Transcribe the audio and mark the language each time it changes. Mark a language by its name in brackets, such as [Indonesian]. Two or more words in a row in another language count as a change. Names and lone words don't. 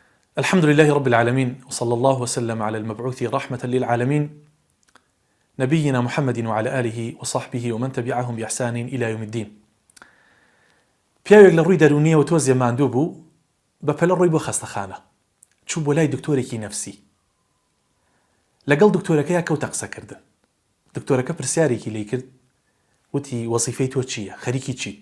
[Arabic] الحمد لله رب العالمين، وصلى الله وسلم على المبعوث رحمة للعالمين نبينا محمد وعلى آله وصحبه ومن تبعهم بإحسان إلى يوم الدين. [Central Kurdish] پیاوێک لە ڕووی دەرونیەوە تۆ زێماندوو بوو بە پەلە ڕۆی بۆ خەستەخانە، چوو بۆ لای دکتۆرێکی نەفسی. لەگەڵ دکتۆرەکەیە کەوتە قسەکردن. دکتۆرەکە پرسیارێکی لێ کرد، وتی وەزیفەی تۆ چییە؟ خەریکی چیت؟